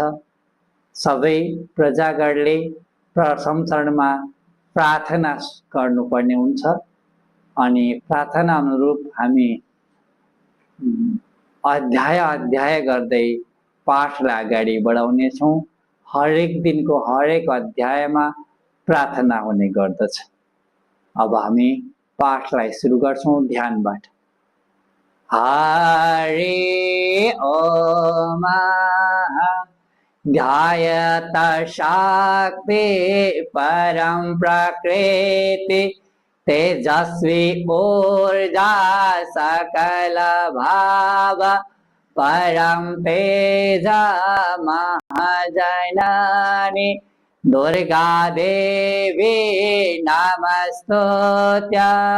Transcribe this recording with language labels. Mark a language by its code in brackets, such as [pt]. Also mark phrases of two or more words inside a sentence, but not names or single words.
[ne] सबै प्रजागणले प्रथम चरणमा प्रार्थना गर्नुपर्ने हुन्छ अनि प्रार्थना अनुरूप हामी अध्याय अध्याय गर्दै पाठलाई अगाडि बढाउनेछौँ। हरेक दिनको हरेक अध्यायमा प्रार्थना हुने गर्दछ। अब हामी पाठलाई सुरु गर्छौँ ध्यानबाट। [sa] हरि ओम ध्यायत शक्ति परम प्रकृति तेजस्वी ऊर्जा सकल भाव परम तेज महाजननी दुर्गा देवी नमस्तुत्या।